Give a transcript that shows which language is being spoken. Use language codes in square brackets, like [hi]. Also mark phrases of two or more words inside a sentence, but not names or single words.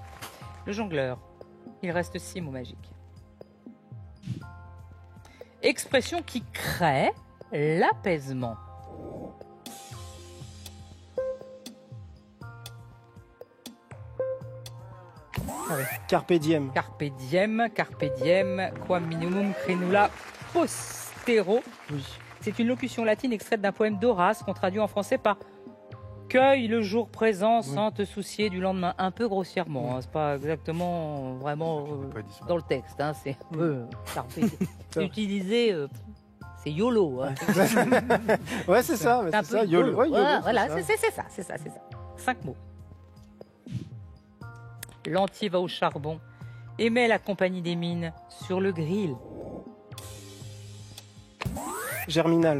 [fr] Le jongleur. Il reste 6 mots magiques. Expression qui crée l'apaisement. Ah ouais. [la] Carpe diem. Carpe diem, quam minimum crenula postero. [fr] Oui. C'est une locution latine extraite d'un poème d'Horace qu'on traduit en français par cueille le jour présent sans te soucier du lendemain. Un peu grossièrement, hein, c'est pas exactement vraiment Pas dit ça. dans le texte, hein, c'est un peu [la] carpe diem. [fr] C'est utilisé, c'est YOLO. Hein. Ouais, c'est ça. mais C'est un C'est ça. peu YOLO. Ouais, YOLO, c'est voilà, ça. c'est ça. 5 mots. L'entier va au charbon, aimait la compagnie des mines sur le grill. Germinal.